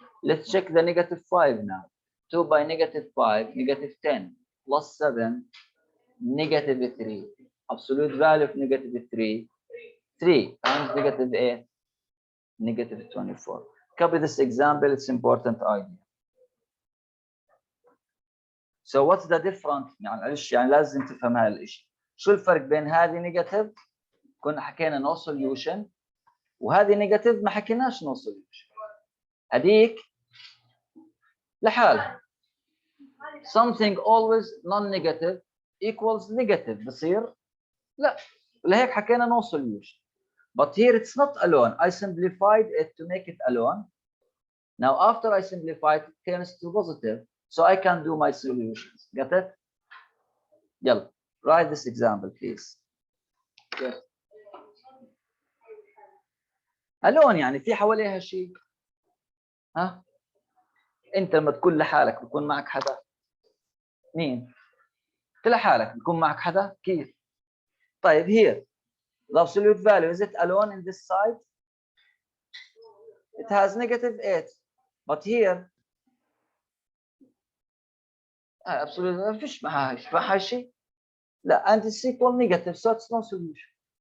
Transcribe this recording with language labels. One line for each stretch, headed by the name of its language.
English: Let's check the -5 now. 2 by -5, -10 plus 7, -3. Absolute value of -3, 3 times -8, -24. Copy this example, it's important idea. So what's the difference؟
Arabic: يعني لازم تفهم هذا الشيء. شو الفرق بين هذه نيجاتيف كنا حكينا
English: no solution،
Arabic: وهذه نيجاتيف ما حكيناش no solution. هذيك لحالها.
English: Something always non-negative equals negative
Arabic: بصير لا، لهيك حكينا
English: no solution. But here it's not alone. I simplified it to make it alone. Now, after I simplify it, it turns to positive. So I can do my solutions. Got it? Yalla. Write this example, please. Yes.
Arabic: alone يعني في حواليها شيء. ها؟ انت لما تكون لحالك بيكون معك حدا؟ مين؟ انت لحالك بيكون معك حدا؟ كيف؟ طيب
English: here the absolute value, is it alone in this side? It has -8. But here absolute
Arabic: ما فيش معها شيء.
English: لا, and it's equal negative, so it's no solution.